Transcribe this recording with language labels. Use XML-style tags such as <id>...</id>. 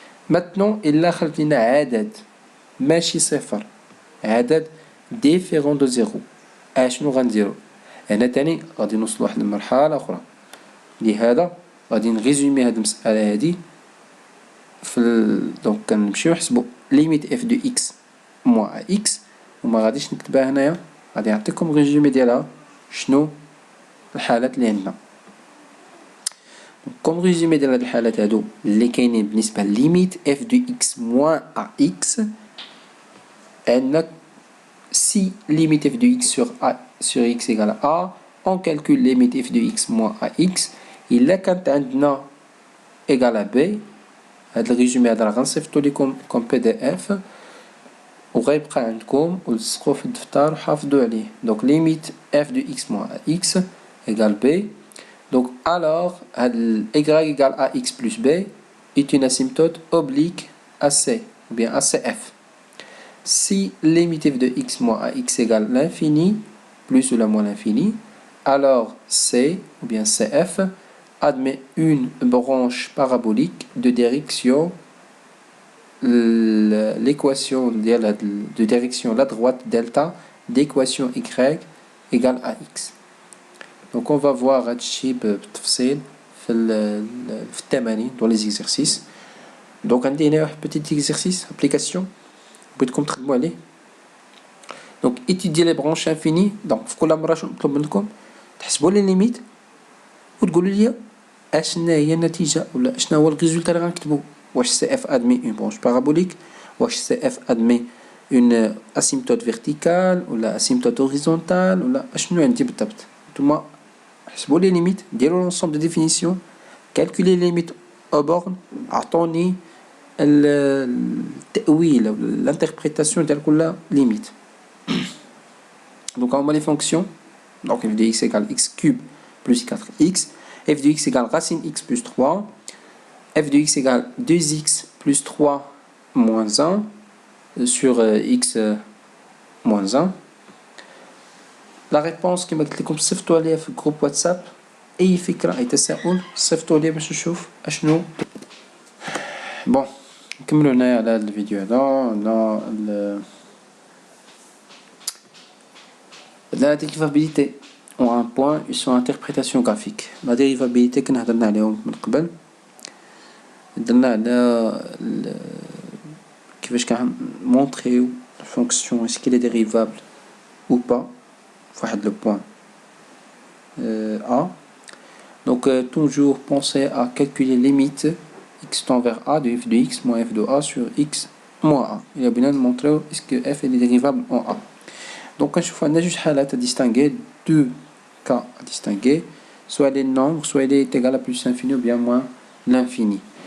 <ar>maintenant الا خرج لنا عدد ماشي صفر، عدد ديفيرون دو زيرو، اشنو غنديرو؟ هنا تاني غادي نوصل لواحد المرحله اخرى، لهذا غادي نغيزومي هاد المساله هادي دونك كنمشيو نحسبوا ليميت اف دو اكس موان اكس، وما غاديش نكتبها هنايا، غادي نعطيكم ريزومي ديالها شنو الحالات اللي عندنا. كوم ريزومي ديال هاد الحالات هادو اللي كاينين بالنسبه ليميت اف دو اكس موان اكس، عندنا</ar> <fr>si limite f de x sur x égale à a, on calcule limite f de x moins ax.</fr> <ar>إلا كانت عندنا</ar> <fr>égale à b،</fr> <ar>هاد الريزومي هذا راه غنصيفطو ليكم كوم بي دي اف وغيبقى عندكم ولصقوه في الدفتر وحافظوا عليه.</ar> <fr>دونك limite f de x moins ax égale b. donc alors هاد y égale ax plus b est une asymptote oblique à c ou bien à cf. Si limite f de x moins ax égale l'infini, plus ou moins l'infini, alors C ou bien CF admet une branche parabolique de direction, l'équation de direction la droite delta d'équation y égale à x. Donc on va voir</fr> <ar>هادشي بالتفصيل في التمارين</ar> <fr>dans les exercices.</fr> <ar>Donc عندي هنا واحد</ar> <fr>petit exercice application</fr> <ar>بغيتكم تخدموا عليه.</ar> <fr>دونك étudier les branches infinies.</fr> <ar>دونك في كل مره شنو نطلب منكم؟ تحسبوا لي ليميت وتقولوا لي اشنا هي النتيجه ولا اشنا هو الريزولتا اللي غنكتبوا، واش سي اف ادمي اون برونش بارابوليك، واش سي اف ادمي اون اسيمتوت فيرتيكال ولا اسيمتوت هوريزونتال ولا اشنو عندي بالضبط. نتوما حسبوا لي ليميت، ديروا لونسومبل دي ديفينيسيون، كالكولي ليميت او بورن، عطوني التأويل</ar> <fr>ou l'interprétation</fr> <ar>ديال كل ليميت. donc هما لي فونكسيون.</ar> <fr>donc f de x égale x cube plus 4x, f de x égale racine x plus 3, f de x égale 2x plus 3 moins 1 sur x moins 1. la réponse</fr> <ar>كما قلت لكم صيفطوا عليها في جروب واتساب، اي فكره اي تساؤل صيفطوا لي باش نشوف اشنو. بون نكملوا هنايا على هذا الفيديو هذا على</ar> <fr>la dérivabilité ou un point sur interprétation graphique.</fr> <ar>la dérivabilité كنا هضرنا عليهم من قبل، هضرنا على كيفاش كنمونطريو الفونكسيون</ar> <fr>est-ce qu'elle est dérivable ou pas</fr> <ar>فواحد لو بوين a.</ar> <fr>donc toujours penser à calculer limite x tend vers a de f de x moins f de a sur x moins a. il a bien montré est-ce que f est dérivable en a. donc</fr> <ar>كنشوفوا عندنا جوج حالات</ar> <fr>à distinguer, deux cas à distinguer. soit les nombres, soit il est égal à plus l'infini ou bien moins l'infini.</fr>